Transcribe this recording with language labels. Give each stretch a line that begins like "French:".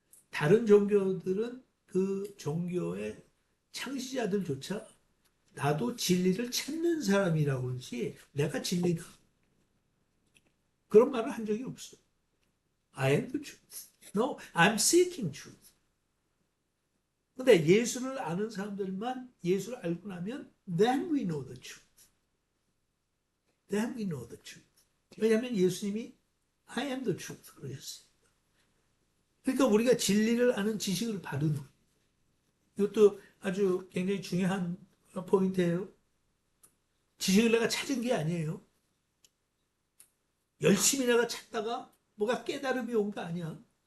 Korean: 다른 종교들은 그 종교의 창시자들조차 나도 진리를 찾는 사람이라고 그러지 내가 진리다. 그런 말을 한 적이 없어요.
English: I am the truth. No, I'm seeking truth.
Korean: 근데 예수를 아는 사람들만 예수를 알고 나면
English: then we know the truth. Then we know the truth.
Korean: 왜냐하면 예수님이
English: I am the truth
Korean: 그러셨어요. 그러니까 우리가 진리를 아는 지식을 받은 후 이것도 아주 굉장히 중요한 포인트예요. 지식을 내가 찾은 게 아니에요. 열심히 내가 찾다가 뭐가 깨달음이 온 거 아니야.